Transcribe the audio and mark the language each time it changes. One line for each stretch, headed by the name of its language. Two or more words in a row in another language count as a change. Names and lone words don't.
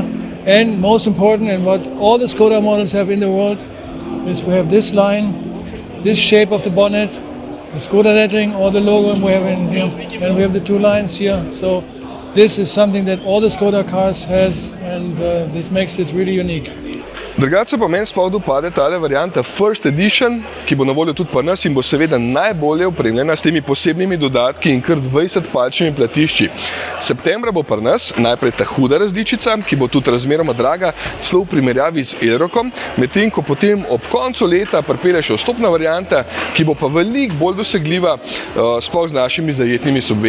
English: And most important, and what all the Skoda models have in the world, is we have this line, this shape of the bonnet, the Skoda lettering, or the logo we have in here. And we have the two lines here. So this is something that all the Skoda cars has, and this makes this really unique.
Slovenian: Drugače pa meni sploh dopade tale varianta First Edition, ki bo na voljo tudi pri nas in bo seveda najbolje opremljena s temi posebnimi dodatki in kar 20-palčnimi platišči. Septembra bo pri nas najprej ta huda različica, ki bo tudi razmeroma draga, celo v primerjavi z Elrockom, medtem ko potem ob koncu leta pripelje še vstopna varianta, ki bo pa veliko bolj dosegljiva, sploh z našimi zajetnimi subvencijami.